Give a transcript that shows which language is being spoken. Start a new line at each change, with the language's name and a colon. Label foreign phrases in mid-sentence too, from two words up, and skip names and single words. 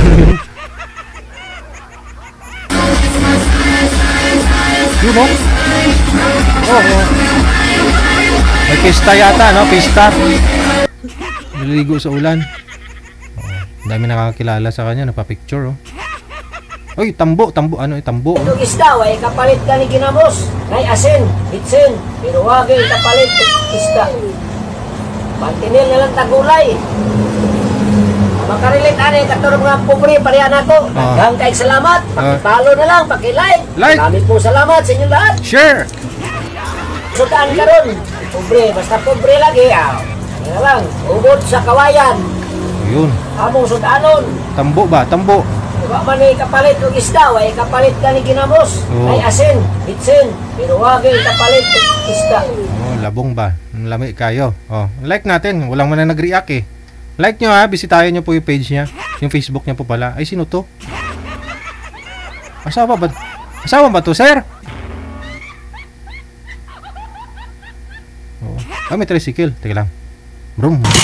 Filipino: Yun, oh. Oh. May pista yata, no? Pista. Naliligo sa ulan. Oh, dami nakakakilala sa kanya, napapicture, oh. Uy, tambo. Ano, tambo. Ito isda,
Cebuano: way kapalit ka ni ginamos. Nay asin, bitsin, pero wagay kapalit isda. Pantinil na lang tagulay. Makarelate ani katurong mga pobre pareha nako. Daghang kay salamat.
Filipino: Paki-follow na lang, paki-like. Maraming po salamat sa inyo lahat. Share.
Cebuano: Sudan karon. Pobre, basta pobre lagi.
Filipino: Yan lang, ubod sa kawayan. Yun.
Cebuano: Among sudanon. Tambo ba? Tambo. Wa man ni kapalit og isda, way kapalit ka ni ginamos. Ay asin, bitsin, pero wagay kapalit og isda. Oh, labong ba? Lami kayo.
Filipino: Oh, like natin. Walang man na nag-react eh. Like nyo ha, bisitahin nyo po yung page niya. Yung Facebook niya po pala. Ay, sino to? Asawa ba? Asawa ba to, sir? Oh. Ah, may tricycle. Teka lang. Brum.